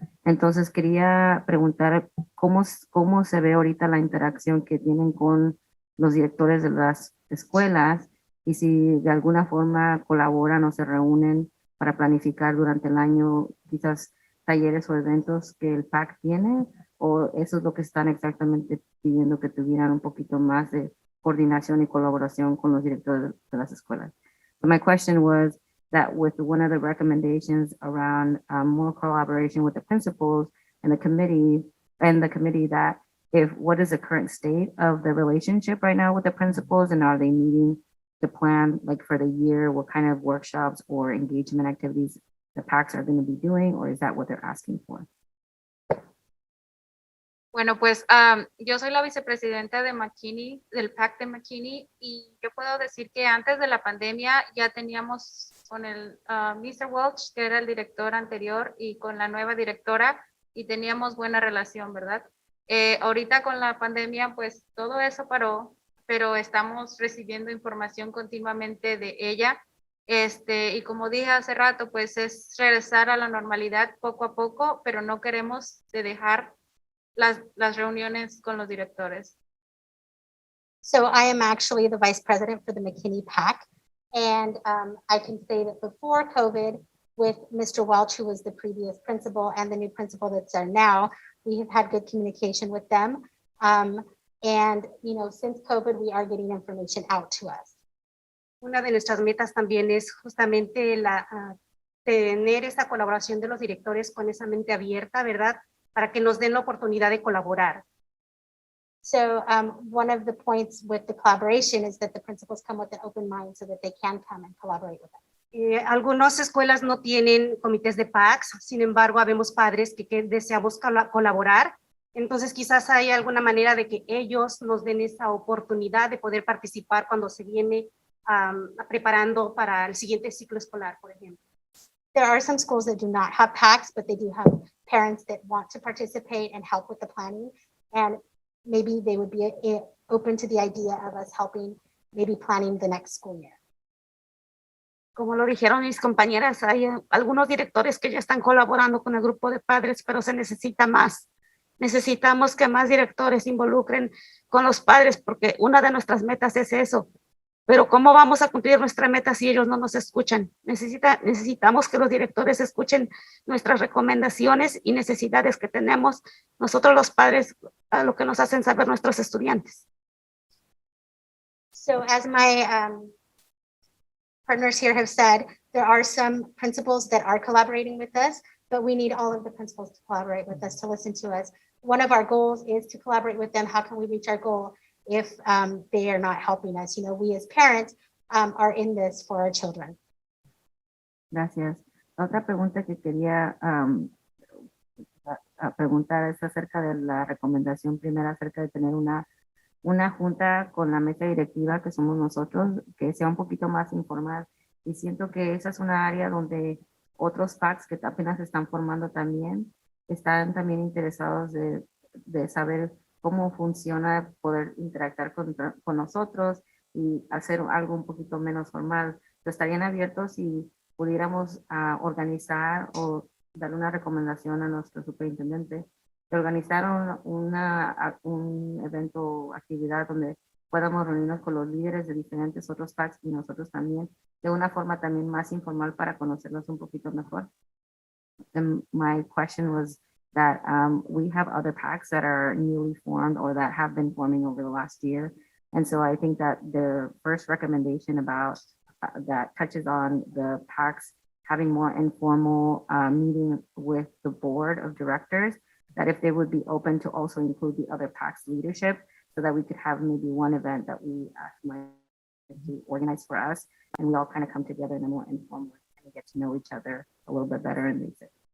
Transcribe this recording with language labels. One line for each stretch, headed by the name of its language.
Spanish: Entonces quería preguntar cómo se ve ahorita la interacción que tienen con los directores de las escuelas y si de alguna forma colaboran o se reúnen para planificar durante el año quizás talleres o eventos que el PAC tiene, o eso es lo que están exactamente pidiendo, que tuvieran un poquito más de coordinación y colaboración con los directores de las escuelas.
English: So my question was that with one of the recommendations around more collaboration with the principals and the committee, that what is the current state of the relationship right now with the principals, and are they meeting the plan like for the year, what kind of workshops or engagement activities the PACs are going to be doing, or is that what they're asking for?
Spanish: Bueno, pues yo soy la vicepresidenta de McKinney, del PAC de McKinney, y yo puedo decir que antes de la pandemia ya teníamos con el Mr. Welch, que era el director anterior, y con la nueva directora, y teníamos buena relación, ¿verdad? Ahorita con la pandemia, pues todo eso paró, pero estamos recibiendo información continuamente de ella. Y como dije hace rato, pues es regresar a la normalidad poco a poco, pero no queremos dejar las reuniones con los directores.
English: So I am actually the vice president for the McKinney PAC. And I can say that before COVID, with Mr. Welch, who was the previous principal, and the new principal that's there now, we have had good communication with them. And, since COVID, we are getting information out to us.
Spanish: Una de nuestras metas también es justamente tener esa colaboración de los directores con esa mente abierta, ¿verdad? Para que nos den la oportunidad de colaborar.
English: So one of the points with the collaboration is that the principals come with an open mind so that they can come and collaborate with us.
Spanish: Algunas escuelas no tienen comités de PACs, sin embargo, habemos padres que deseamos colaborar. Entonces, quizás hay alguna manera de que ellos nos den esa oportunidad de poder participar cuando se viene preparando para el siguiente ciclo escolar, por ejemplo.
English: There are some schools that do not have PACs, but they do have parents that want to participate and help with the planning. And maybe they would be open to the idea of us helping, maybe planning the next school year.
Spanish: Como lo dijeron mis compañeras, hay algunos directores que ya están colaborando con el grupo de padres, pero se necesita más. Necesitamos que más directores se involucren con los padres, porque una de nuestras metas es eso. Pero ¿cómo vamos a cumplir nuestra meta si ellos no nos escuchan? Necesitamos que los directores escuchen nuestras recomendaciones y necesidades que tenemos nosotros los padres, a lo que nos hacen saber nuestros estudiantes.
English: So as my partners here have said, There are some principals that are collaborating with us, but we need all of the principals to collaborate with us, to listen to us. One of our goals is to collaborate with them. How can we reach our goal if they are not helping us? You know, we as parents are in this for our children.
Spanish: Gracias. Otra pregunta que quería preguntar es acerca de la recomendación primera acerca de tener una junta con la mesa directiva que somos nosotros, que sea un poquito más informal. Y siento que esa es una área donde otros PACs que apenas se están formando también están también interesados de saber cómo funciona poder interactuar con nosotros y hacer algo un poquito menos formal. ¿Estarían abiertos si pudiéramos organizar o darle una recomendación a nuestro superintendente de organizar un evento o actividad donde podamos reunirnos con los líderes de diferentes otros PACs y nosotros también, de una forma también más informal para conocerlos un poquito mejor?
English: And my question was that we have other PACs that are newly formed or that have been forming over the last year. And so I think that the first recommendation about that touches on the PACs having more informal meeting with the board of directors, that if they would be open to also include the other PACs leadership so that we could have maybe one event that we might to organize for us and we all kind of come together in a more informal way and get to know each other a little bit better and basic.